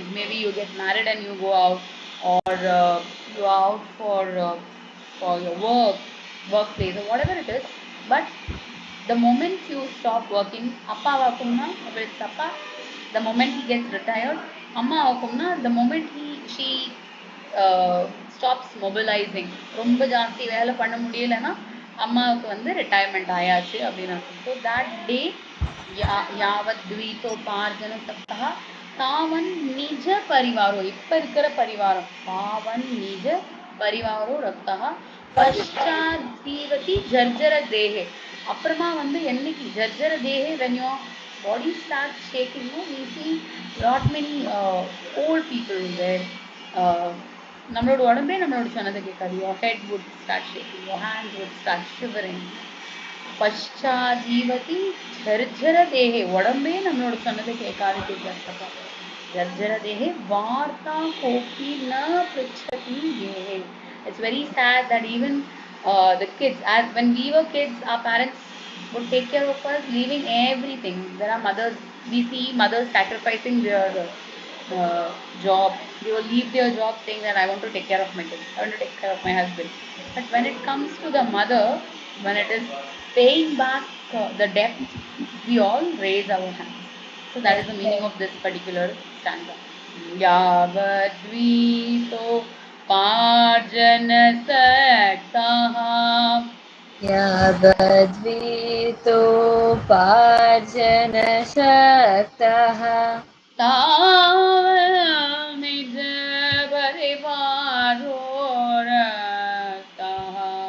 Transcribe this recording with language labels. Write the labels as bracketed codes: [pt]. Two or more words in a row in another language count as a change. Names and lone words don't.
[en] Maybe you get married and you go out, or you are out for your workplace or whatever it is. But the moment you stop working, [ta] அப்பா வகும்னா, [en] if it's appa, the moment he gets retired, [ta] அம்மா வகும்னா, [en] the moment she stops mobilizing, [ta] ரொம்ப ஜாஸ்தி வேலை பண்ண முடியலன்னா அம்மாவுக்கு வந்து ரிட்டையர்மெண்ட் ஆயாச்சு அப்படின்னு அர்த்தம். [en] so that day [sa] யாவத் द्वीतोपार्जन सप्ताह तावन निज परिवारो, [ta] இப்ப இருக்கிற பரிவாரம் [sa] तावन निज परिवारो रक्तः पश्चात जीवति जर्जर देहे, [ta] அப்புறமா வந்து என்னைக்கு [sa] जर्जर देहे, [en] when your body starts shaking, no, we see lot many old people where [ta] நம்மளோட உடம்பே நம்மளோட சொன்னதை கேட்காது. [en] your head would start shaking, your hands would start shivering. [sa] पश्चात् जीवति जर्जर देहे, [ta] உடம்பே நம்மளோட சொன்னதை கேட்காது. [sa] जर्जर देहे वार्ता कोपि न पृच्छति देहे. [en] It's very sad that even the kids, as when we were kids, our parents would take care of us, leaving everything. There are mothers, we see mothers sacrificing their job. They will leave their job saying that I want to take care of my kids, I want to take care of my husband. But when it comes to the mother, when it is paying back the debt, we all raise our hands. So that is the meaning of this particular stanza. [sa] यावद्वितो पार्जन सक्तः यावद्वीतोपार्जनशक्तः तावन् निज परिवारो रक्तः